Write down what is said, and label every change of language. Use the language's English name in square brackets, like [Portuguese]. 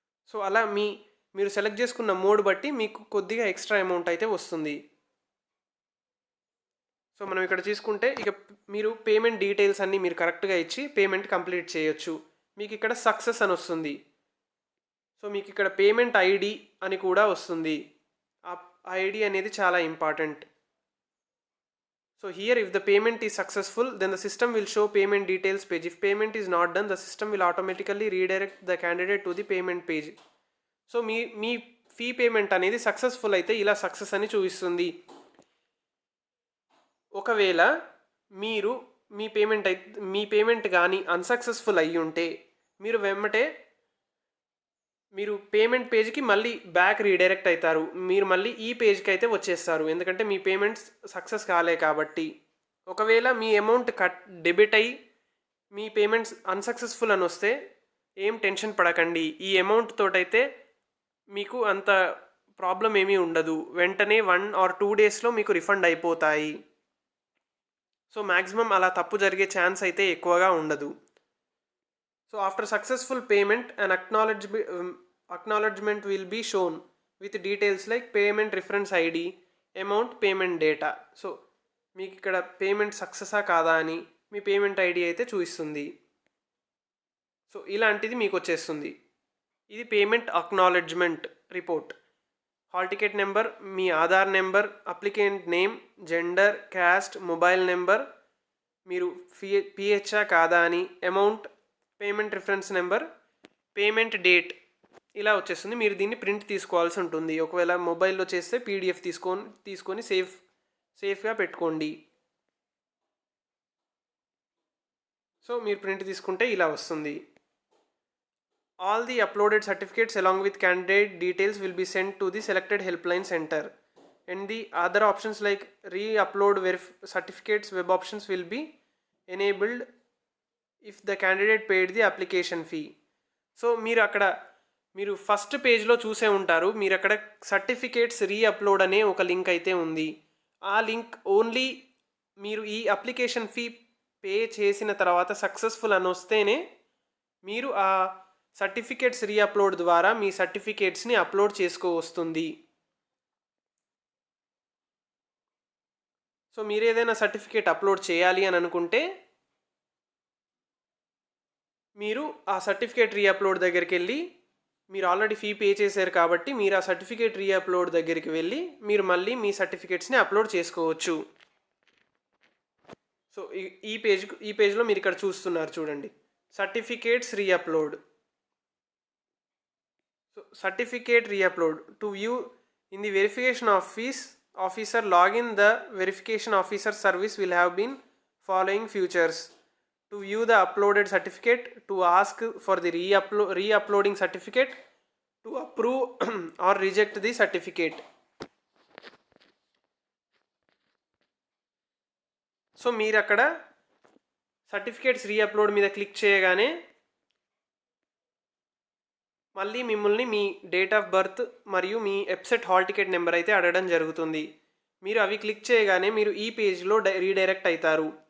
[Telugu] So అలా మీరు select చేసుకున్న మోడ్ బట్టి మీకు కొద్దిగా ఎక్స్ట్రా అమౌంట్ అయితే వస్తుంది. సో మనం ఇక్కడ తీసుకుంటే ఇక మీరు పేమెంట్ డీటెయిల్స్ అన్నీ మీరు కరెక్ట్గా ఇచ్చి పేమెంట్ కంప్లీట్ చేయొచ్చు. మీకు ఇక్కడ సక్సెస్ అని వస్తుంది. సో మీకు ఇక్కడ పేమెంట్ ఐడి అని కూడా వస్తుంది. ఆ ఐడి అనేది చాలా important. [English] So here if the payment is successful then the system will show payment details page. If payment is not done the system will automatically redirect the candidate to the payment page. [Telugu] So మీ fee payment అనేది successful అయితే ఇలా success అని చూపిస్తుంది. ఒకవేళ మీరు మీ payment కానీ unsuccessful అయ్యి ఉంటే మీరు వెంబటే మీరు పేమెంట్ పేజ్కి మళ్ళీ బ్యాక్ రీడైరెక్ట్ అవుతారు. మీరు మళ్ళీ ఈ పేజ్కి అయితే వచ్చేస్తారు, ఎందుకంటే మీ పేమెంట్స్ సక్సెస్ కాలే కాబట్టి. ఒకవేళ మీ అమౌంట్ డెబిట్ అయ్యి మీ పేమెంట్స్ అన్సక్సెస్ఫుల్ అని వస్తే ఏం టెన్షన్ పడకండి. ఈ అమౌంట్ తోటైతే మీకు అంత ప్రాబ్లం ఏమీ ఉండదు. వెంటనే 1 or 2 డేస్లో మీకు రిఫండ్ అయిపోతాయి. సో మ్యాక్సిమం అలా తప్పు జరిగే ఛాన్స్ అయితే ఎక్కువగా ఉండదు. [English] So after successful payment an acknowledgement will be shown with details like payment reference ID, amount, payment data. [Telugu] So మీకు ఇక్కడ పేమెంట్ సక్సెసా కాదా అని మీ పేమెంట్ ఐడి అయితే చూపిస్తుంది. సో ఇలాంటిది మీకు వచ్చేస్తుంది. ఇది payment acknowledgement report. Hall ticket number, మీ Aadhaar number, applicant name, gender, caste, mobile number, మీరు పిహెచ్ఆ కాదా అని, amount, payment reference number, payment date ఇలా వచ్చేస్తుంది. మీరు దీన్ని ప్రింట్ తీసుకోవాల్సి ఉంటుంది. ఒకవేళ మొబైల్లో చేస్తే పీడిఎఫ్ తీసుకొని సేఫ్గా పెట్టుకోండి. సో మీరు ప్రింట్ తీసుకుంటే ఇలా వస్తుంది. [English] All the uploaded certificates along with candidate details will be sent to the selected helpline center, and the other options like re-upload certificates web options will be enabled if the candidate paid the application fee. [Telugu] So మీరు first పేజ్లో చూసే ఉంటారు, మీరు అక్కడ certificates re-upload అనే ఒక link అయితే ఉంది. ఆ లింక్ ఓన్లీ మీరు ఈ అప్లికేషన్ ఫీ పే చేసిన తర్వాత సక్సెస్ఫుల్ అని వస్తేనే మీరు ఆ సర్టిఫికేట్స్ రీఅప్లోడ్ ద్వారా మీ సర్టిఫికేట్స్ని అప్లోడ్ చేసుకోవస్తుంది. సో మీరు ఏదైనా సర్టిఫికేట్ అప్లోడ్ చేయాలి అని అనుకుంటే మీరు ఆ సర్టిఫికేట్ రీఅప్లోడ్ దగ్గరికి వెళ్ళి, మీరు ఆల్రెడీ ఫీ పే చేశారు కాబట్టి మీరు ఆ సర్టిఫికేట్ రీఅప్లోడ్ దగ్గరికి వెళ్ళి మీరు మళ్ళీ మీ సర్టిఫికేట్స్ని అప్లోడ్ చేసుకోవచ్చు. సో ఈ పేజ్లో మీరు ఇక్కడ చూస్తున్నారు చూడండి, certificates re-upload. [English] So certificate reupload to view in the verification officer login the verification officer service will have been following features. To view the uploaded certificate, to ask for the re-uploading certificate, to approve or reject the certificate. [Telugu] So మీరు అక్కడ certificates re-upload మీద click చేయగానే మళ్ళీ మిమ్మల్ని మీ date of birth మరియు మీ website hall ticket number అయితే అడగడం జరుగుతుంది. మీరు అవి క్లిక్ చేయగానే మీరు ఈ పేజ్లో రీడైరెక్ట్ అవుతారు.